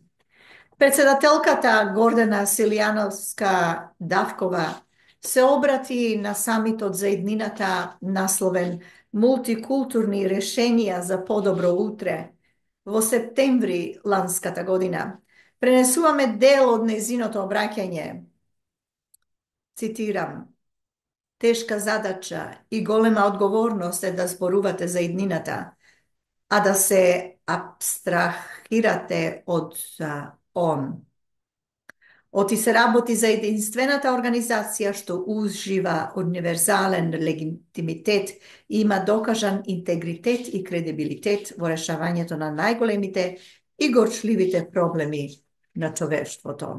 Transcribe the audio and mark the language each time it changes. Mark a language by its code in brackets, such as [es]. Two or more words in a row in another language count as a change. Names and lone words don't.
[mk] Председателката Гордана Силјановска-Давкова се обрати на самитот за иднината насловен «Мултикултурни решенија за подобро утре» во септември ланската година. Пренесуваме дел од незиното обраќање. Цитирам: тешка задача и голема одговорност е да зборувате за иднината. а да се апстрахирате од он. Оти се работи за единствената организација што ужива универзален легитимитет и има докажан интегритет и кредибилитет во решавањето на најголемите и горчливите проблеми на човештвото.